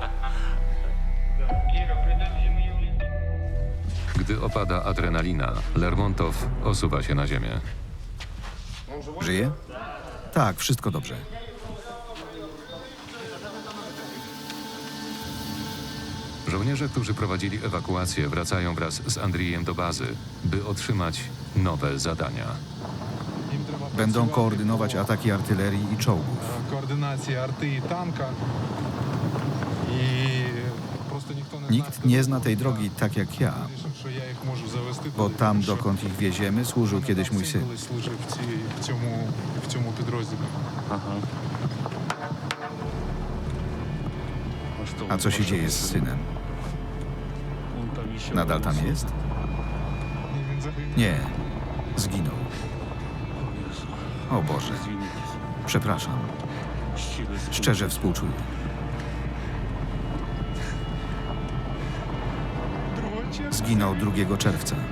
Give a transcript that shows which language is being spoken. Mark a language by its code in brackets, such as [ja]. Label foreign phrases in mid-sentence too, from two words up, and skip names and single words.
[pl] Gdy opada adrenalina, Lermontow osuwa się na ziemię. Żyje? Tak, wszystko dobrze. Żołnierze, którzy prowadzili ewakuację, wracają wraz z Andrijem do bazy, by otrzymać nowe zadania. [uk] Їм треба [pl] Będą [uk] працювати [pl] koordynować [uk] по, [pl] ataki artylerii i czołgów. [uk] координації арти і танка. І просто ніхто не [pl] Nikt nie zna tej drogi tak jak ja, [uk] Вирішив, що я їх можу завести [pl] bo [uk] туди, [pl] tam, [uk] тому що [pl] dokąd ich wieziemy, służył [uk] мене [pl] kiedyś [uk] там [pl] mój [uk] син [pl] syn. [uk] колись служив в цьому підрозділі. [pl] A co się dzieje z synem? [ru] Он там еще... [pl] Nadal tam jest? [uk] І він загинув. [pl] Nie, zginął. O Boże, przepraszam. Szczerze współczuję. Zginął 2 czerwca.